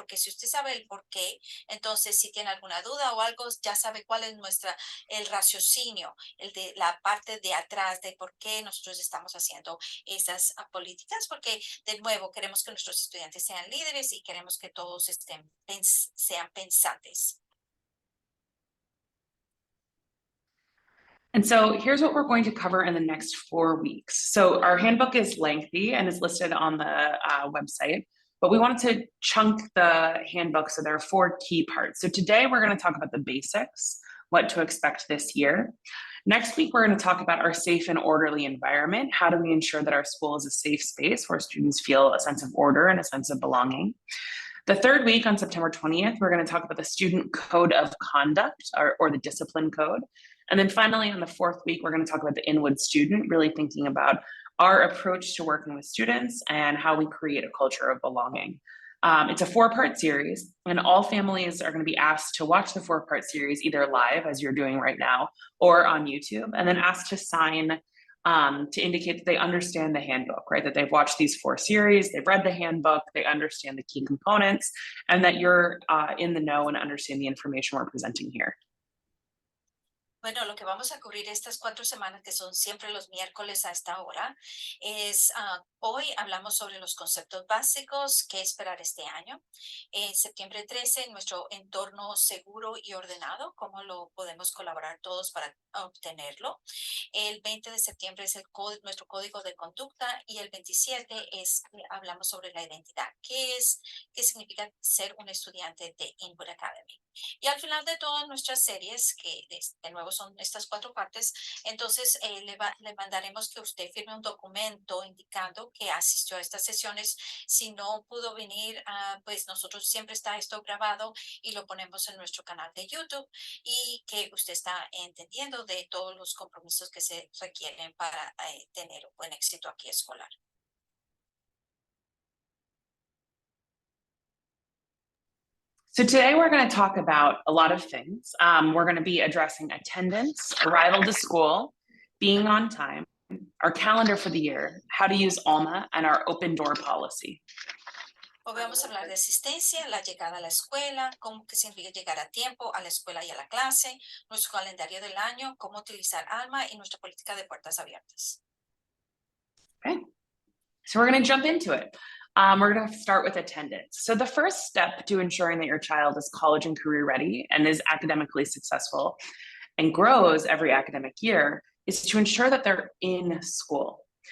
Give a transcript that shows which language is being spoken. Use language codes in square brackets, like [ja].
[es] Porque si usted sabe el porqué, entonces si tiene alguna duda o algo, ya sabe cuál es el raciocinio, el de la parte de atrás de por qué nosotros estamos haciendo esas políticas. Porque, de nuevo, queremos que nuestros estudiantes sean líderes y queremos que todos sean pensantes. [en] And so here's what we're going to cover in the next 4 weeks. So our handbook is lengthy and is listed on the website, but we wanted to chunk the handbook so there are 4 key parts. So today we're going to talk about the basics, what to expect this year. Next week, we're going to talk about our safe and orderly environment. How do we ensure that our school is a safe space where students feel a sense of order and a sense of belonging? The third week on September 20th, we're going to talk about the student code of conduct or the discipline code. And then finally, on the fourth week, we're going to talk about the inward student, really thinking about our approach to working with students and how we create a culture of belonging. It's a 4-part series, and all families are going to be asked to watch the 4-part series either live, as you're doing right now, or on YouTube, and then asked to sign to indicate that they understand the handbook, right? That they've watched these 4 series, they've read the handbook, they understand the key components, and that you're in the know and understand the information we're presenting here. [es] Bueno, lo que vamos a cubrir estas 4 semanas, que son siempre los miércoles a esta hora, es hoy hablamos sobre los conceptos básicos, qué esperar este año. Septiembre 13, nuestro entorno seguro y ordenado, cómo lo podemos colaborar todos para obtenerlo. El 20 de septiembre es nuestro código de conducta, y el 27 hablamos sobre la identidad, qué significa ser un estudiante de Input Academy. Y al final de todas nuestras series, que de nuevo son estas 4 partes, entonces le mandaremos que usted firme un documento indicando que asistió a estas sesiones. Si no pudo venir, pues nosotros siempre está esto grabado y lo ponemos en nuestro canal de YouTube, y que usted está entendiendo de todos los compromisos que se requieren para tener un buen éxito aquí escolar. [en] So today we're going to talk about a lot of things. We're going to be addressing attendance, arrival to school, being on time, our calendar for the year, how to use Alma, and our open door policy. [es] Hoy vamos a hablar de asistencia, la llegada a la escuela, cómo que significa llegar a tiempo a la escuela y a la clase, nuestro calendario del año, cómo utilizar Alma y nuestra política de puertas abiertas. [en] Okay, so we're going to jump into it. We're going to start with attendance. So the first step to ensuring that your child is college and career ready and is academically successful and grows every academic year is to ensure that they're in school.